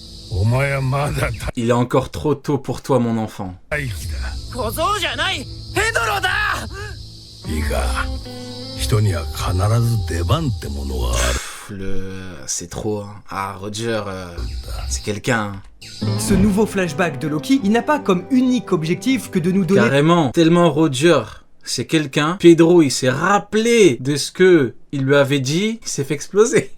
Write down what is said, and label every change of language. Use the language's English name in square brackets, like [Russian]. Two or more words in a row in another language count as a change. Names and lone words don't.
[Japanese] お前はまだ [French] Il est encore trop tôt pour toi, mon enfant. [Japanese] 大気だ。小僧じゃないペドロだ。いいか、人には必ず出番ってものはある。 [French] C'est trop, hein. Ah, Roger, c'est quelqu'un. Ce nouveau flashback de Loki, il n'a pas comme unique objectif que de nous donner... Carrément, tellement Roger, c'est quelqu'un. Pedro, il s'est rappelé de ce que il lui avait dit, il s'est fait exploser.